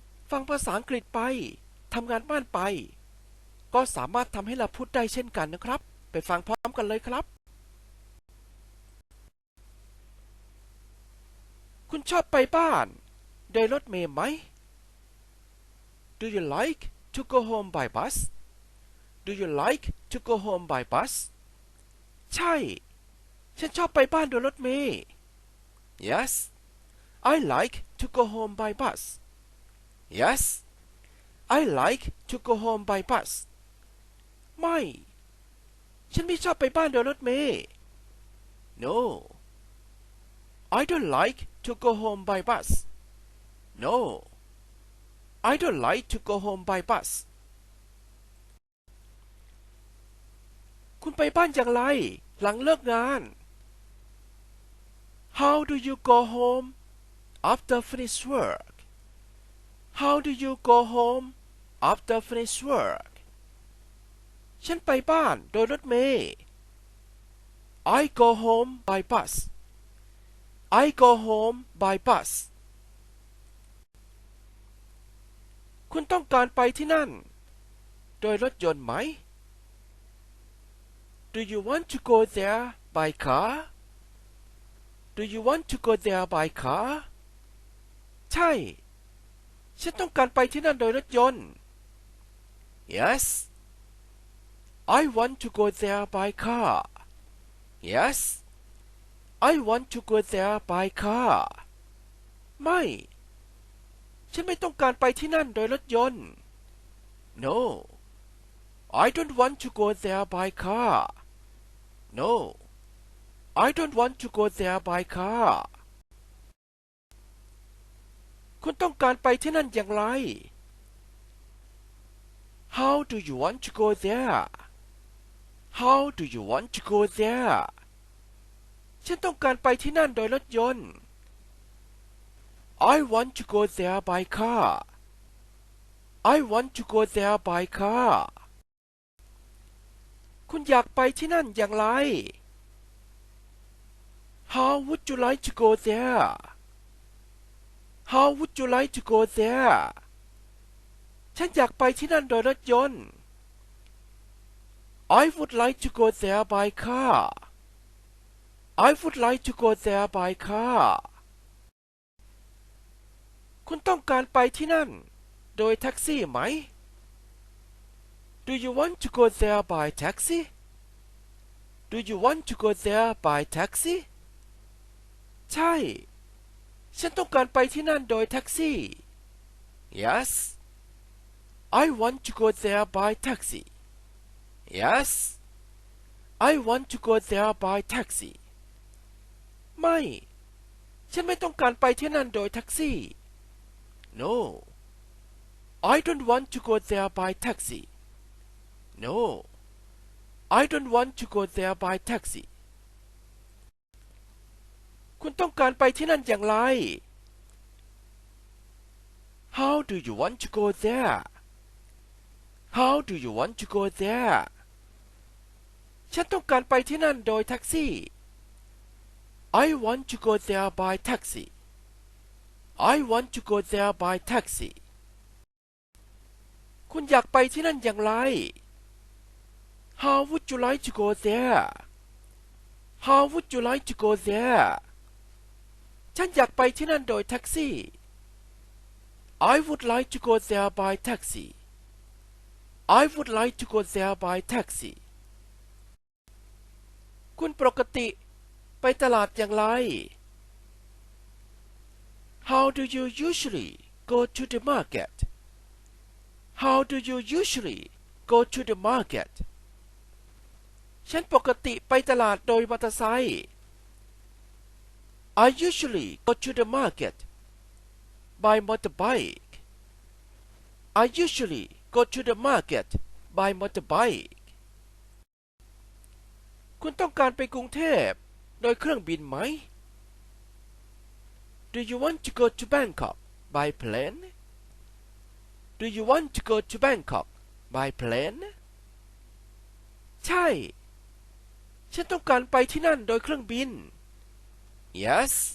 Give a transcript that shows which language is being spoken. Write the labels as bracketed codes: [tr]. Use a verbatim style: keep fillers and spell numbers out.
[th] ฟังภาษาอังกฤษไปทำงานบ้านไป ก็สามารถทำให้เราพูดได้เช่นกันนะครับ ไปฟังพร้อมกันเลยครับ คุณชอบไปบ้านโดยรถเมล์ไหม [en] Do you like to go home by bus? Do you like to go home by bus? [th] ใช่ ฉันชอบไปบ้านโดยรถเมล์ [en] Yes, I like to go home by bus. Yes, I like to go home by bus. [th] ไม่ ฉันไม่ชอบไปบ้านโดยรถเมล์ [en] No, I don't like to go home by bus. No, I don't like to go home by bus. [th] คุณไปบ้านอย่างไรหลังเลิกงาน [en] How do you go home after finish work? How do you go home after finish work? [th] ฉันไปบ้านโดยรถเมล์ [en] I go home by bus. I go home by bus. [th] คุณต้องการไปที่นั่น โดยรถยนต์ไหม [en] Do you want to go there by car? Do you want to go there by car? [th] ใช่ ฉันต้องการไปที่นั่นโดยรถยนต์ [en] Yes, I want to go there by car. Yes, I want to go there by car. [th] ไม่ ฉันไม่ต้องการไปที่นั่นโดยรถยนต์ [en] No, I don't want to go there by car. No, I don't want to go there by car. [th] คุณต้องการไปที่นั่นอย่างไร [en] How do you want to go there? How do you want to go there? [th] ฉันต้องการไปที่นั่นโดยรถยนต์ [en] I want to go there by car. I want to go there by car. [th] คุณอยากไปที่นั่นอย่างไร [en] How would you like to go there? How would you like to go there? [th] ฉันอยากไปที่นั่นโดยรถยนต์ [en] I would like to go there by car. I would like to go there by car. [th] คุณต้องการไปที่นั่น โดยแท็กซี่ไหม [en] Do you want to go there by taxi? Do you want to go there by taxi? [th] ใช่ ฉันต้องการไปที่นั่นโดยแท็กซี่ [en] Yes, I want to go there by taxi. Yes, I want to go there by taxi. [th] ไม่ ฉันไม่ต้องการไปที่นั่นโดยแท็กซี่ [en] No, I don't want to go there by taxi. No, I don't want to go there by taxi. [th] คุณต้องการไปที่นั่นอย่างไร [en] How do you want to go there? How do you want to go there? [th] ฉันต้องการไปที่นั่นโดยแท็กซี่ [en] I want to go there by taxi. I want to go there by taxi. [th] คุณอยากไปที่นั่นอย่างไร [en] How would you like to go there? How would you like to go there? [th] ฉันอยากไปที่นั่นโดยแท็กซี่ [en] I would like to go there by taxi. I would like to go there by taxi. [th] คุณปกติไปตลาดอย่างไร [en] How do you usually go to the market? How do you usually go to the market? [th] ฉันปกติไปตลาดโดยมอเตอร์ไซค์ [en] I usually go to the market by motorbike. I usually go to the market by motorbike. [th] คุณต้องการไปกรุงเทพโดยเครื่องบินไหม [en] Do you want to go to Bangkok by plane? Do you want to go to Bangkok by plane [th] ใช่ ฉันต้องการไปที่นั่นโดยเครื่องบิน [en] Yes